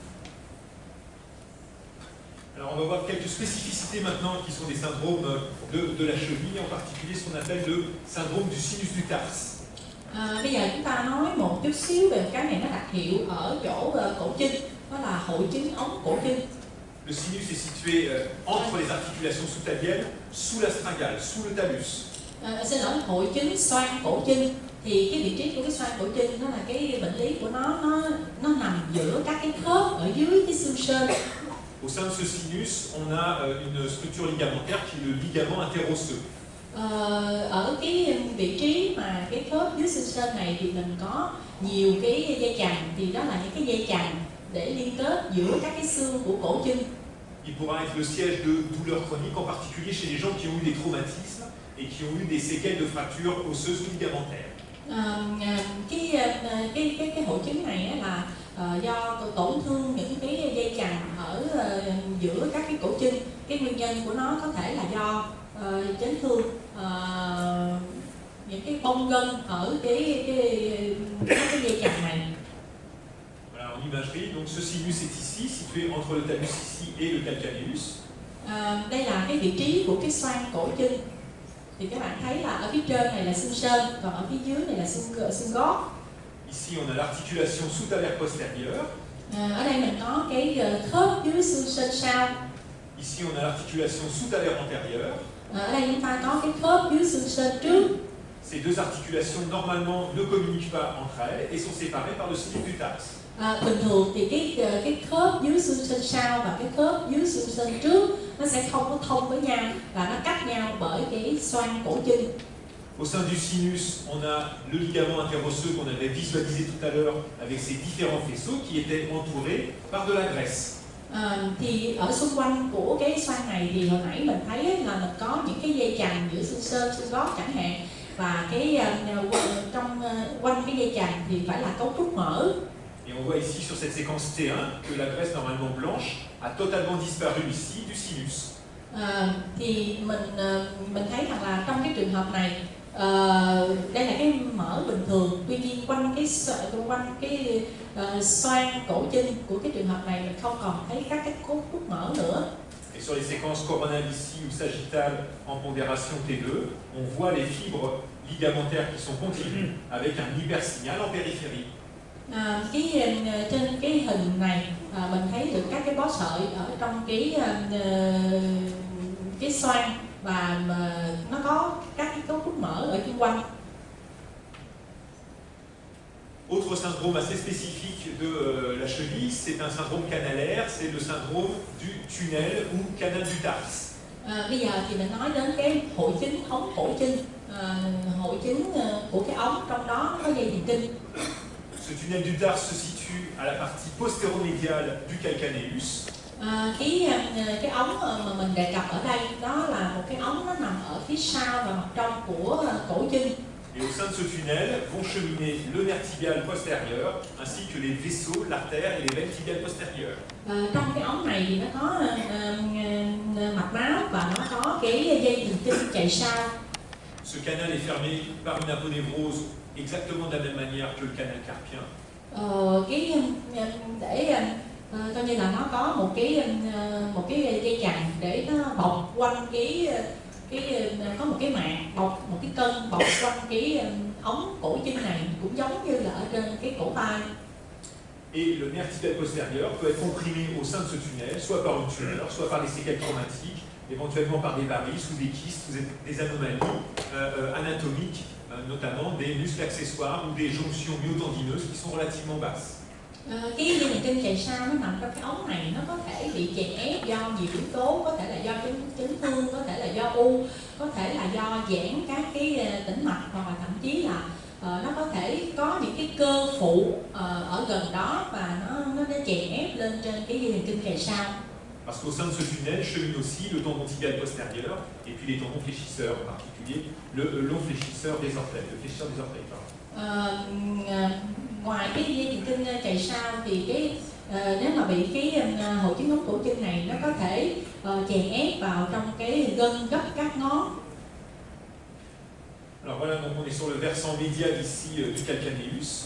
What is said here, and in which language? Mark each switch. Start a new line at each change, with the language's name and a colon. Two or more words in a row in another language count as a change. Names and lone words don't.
French: Alors on va voir quelques spécificités maintenant qui sont des syndromes de la cheville, en particulier ce qu'on appelle le syndrome du sinus du tarse.
Vietnamese: Bây giờ chúng ta nói một chút xíu về cái này, nó đặc hiệu ở chỗ cổ chân, đó là hội chứng ống cổ chân.
French: Le sinus est situé entre les articulations sous-tabielles, sous l'astringale, sous le talus.
Vietnamese: Xin lỗi, hội chứng xoang cổ chân. Thì cái vị trí của cái xoang cổ chân đó là cái bệnh lý của nó nằm giữa các cái khớp ở dưới cái xương sên.
French: Au sein de ce sinus, on a une structure ligamentaire qui est le ligament interosseux.
Vietnamese: Ở cái vị trí mà cái khớp dưới xương sên này thì mình có nhiều cái dây chằng, thì đó là những cái dây chằng để liên kết giữa các cái xương của cổ chân.
French: Il pourra être le siège de douleurs chroniques, en particulier chez les gens qui ont eu des traumatismes et qui ont eu des séquelles de fractures osseuses ou ligamentaires.
Vietnamese: Cái hội chứng này là do tổn thương những cái dây chằng ở giữa các cái cổ chân.
French: Cái nguyên nhân của nó có thể là do chấn thương những cái bong gân ở cái dây chằng này.
Vietnamese: Voilà, en imagerie, donc ce sinus est ici, situé entre le talus ici et le calcaneus. Đây là cái vị trí của cái xoang cổ chân. Thì các bạn thấy là ở phía trên này là xương sên, còn ở phía dưới này là xương gót.
French: Ici, on a l'articulation sous-tabaire postérieure.
Vietnamese: Ở đây mình có cái khớp dưới xương sên sau.
French: Ici, on a l'articulation sous-tabaire antérieure.
Vietnamese: Ở đây chúng ta có cái khớp dưới xương sên trước.
French: Ces deux articulations, normalement, ne communiquent pas entre elles et sont séparées par le sinus du tarse.
Vietnamese: Bình thường thì cái khớp dưới xương sên sau và cái khớp dưới xương sên trước nó sẽ không có thông với nhau, và nó cách nhau bởi cái xoang cổ chân.
French: Au sein du sinus, on a le ligament interosseux qu'on avait visualisé tout à l'heure avec ses différents faisceaux qui étaient entourés par de la graisse.
Vietnamese: Thì ở xung quanh của cái xoang này thì hồi nãy mình thấy là mình có những cái dây chằng giữa xương sên, xương gót chẳng hạn, và cái trong quanh cái dây chằng thì phải là cấu trúc mỡ.
French: Et on voit ici sur cette séquence T1 que la graisse normalement blanche a totalement disparu ici du sinus.
Vietnamese: Thì mình thấy rằng là trong cái trường hợp này đây là cái mỡ bình thường, tuy nhiên quanh cái xoang cổ chân của cái trường hợp này mình không còn thấy các cái cấu trúc mỡ nữa.
French: Et sur les séquences coronales ici ou sagittales en pondération T2, on voit les fibres ligamentaires qui sont continues avec un hypersignal en périphérie.
Vietnamese: Trên cái hình này mình thấy được các cái bó sợi ở trong cái xoang, và nó có các cái cấu trúc mỡ ở xung quanh.
French: Autre syndrome assez spécifique de la cheville, c'est un syndrome canalaire, c'est le syndrome du tunnel ou canal du tarse.
Vietnamese: Bây giờ thì mình nói đến cái hội chứng ống cổ chân, hội chứng của cái ống, trong đó có dây thần kinh.
French: Ce tunnel du tarse se situe à la partie postéromédiale du calcaneus.
Vietnamese: Cái ống mà mình đề cập ở đây đó là một cái ống nó nằm ở phía sau và mặt trong của cổ chân.
French: Et au sein de ce tunnel vont cheminer le nerf tibial postérieur ainsi que les vaisseaux, l'artère et les veines tibiales postérieures.
Vietnamese: Trong cái ống này thì nó có mạch máu và nó có cái dây thần kinh chạy sau.
French: Ce canal est fermé par une aponévrose exactement de la même manière que le canal carpien.
Vietnamese: Coi như là nó có một cái dây chằng để nó bọc quanh có một cái màng bọc, một cái cân bọc quanh cái ống cổ chân này, cũng giống như là ở trên cái cổ tay.
French: Et le nerf tibial postérieur peut être comprimé au sein de ce tunnel, soit par une tumeur, soit par des séquelles traumatiques, éventuellement par des varices ou des kystes ou des anomalies anatomiques, notamment des muscles accessoires ou des jonctions myotendineuses qui sont relativement basses.
Vietnamese: Cái dây thần kinh chạy sau nó nằm trong cái ống này, nó có thể bị chèn ép do nhiều yếu tố, có thể là do chấn thương, có thể là do u, có thể là do giãn các cái tĩnh mạch, hoặc là thậm chí là nó có thể có những cái cơ phụ ở gần đó và nó chèn ép lên trên cái dây thần kinh chạy sau.
French: Parce qu'au sein de ce tunnel chemine aussi le tendon tibial postérieur et puis les tendons fléchisseurs, en particulier le long fléchisseur des orteils, le fléchisseur des orteils.
Vietnamese: Ngoài cái dây thần kinh chạy sau thì nếu mà bị cái hội chứng ống cổ chân này, nó có thể chèn ép vào trong cái gân gấp các ngón.
French: Alors voilà, donc on est sur le versant médial ici du calcaneus.